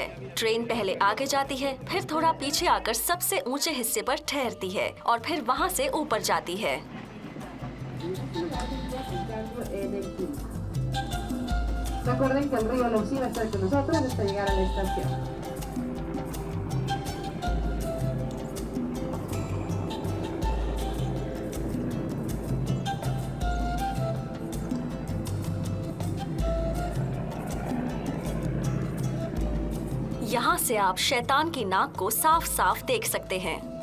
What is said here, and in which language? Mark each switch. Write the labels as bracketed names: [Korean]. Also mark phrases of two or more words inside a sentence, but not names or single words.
[Hindi] ट्रेन पहले आगे जाती है, फिर थोड़ा पीछे आकर सबसे ऊंचे हिस्से पर ठहरती है और फिर वहां से ऊपर जाती है। [Spanish] Recuerden que el río Lucía está con nosotros hasta llegar a la estación. [Hindi] यहाँ से आप शैतान की नाक को साफ साफ देख सकते हैं।